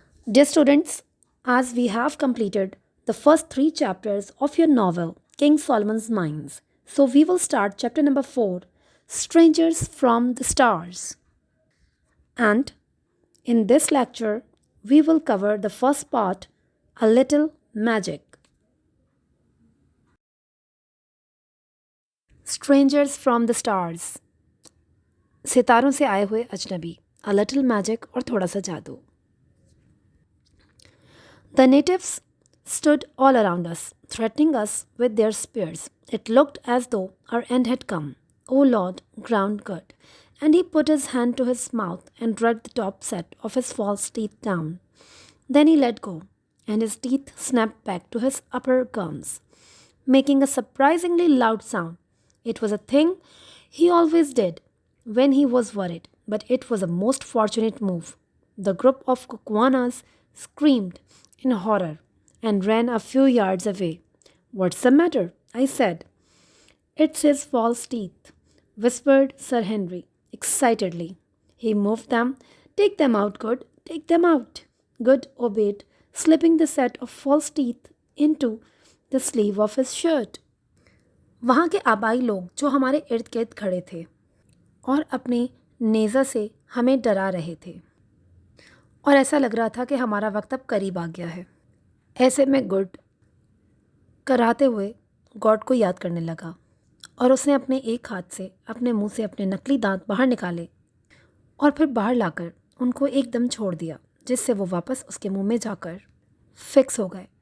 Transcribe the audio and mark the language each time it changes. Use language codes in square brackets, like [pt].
[en] Dear students, as we have completed the first 3 chapters of your novel, King Solomon's Mines, so we will start chapter number 4, Strangers from the Stars. And in this lecture, we will cover the first part, A Little Magic. Strangers from the Stars. [hi] सितारों से आए हुए अजनबी, A Little Magic और थोड़ा सा जादू. [en] The natives stood all around us, threatening us with their spears. It looked as though our end had come. O Lord, ground good. And he put his hand to his mouth and dragged the top set of his false teeth down. Then he let go, and his teeth snapped back to his upper gums, making a surprisingly loud sound. It was a thing he always did when he was worried, but it was a most fortunate move. The group of Kukuanas screamed in horror and ran a few yards away. What's the matter? I said. It's his false teeth, whispered Sir Henry excitedly. He moved them. Take them out, Good. Take them out. Good obeyed, slipping the set of false teeth into the sleeve of his shirt. [hi] वहाँ के आबाई लोग जो हमारे इर्द गिर्द खड़े थे और अपने नेज़ा से हमें डरा रहे थे और ऐसा लग रहा था कि हमारा वक्त अब करीब आ गया है. ऐसे में गुड कराते हुए गॉड को याद करने लगा और उसने अपने एक हाथ से अपने मुंह से अपने नकली दांत बाहर निकाले और फिर बाहर लाकर उनको एकदम छोड़ दिया, जिससे वो वापस उसके मुंह में जाकर फिक्स हो गए.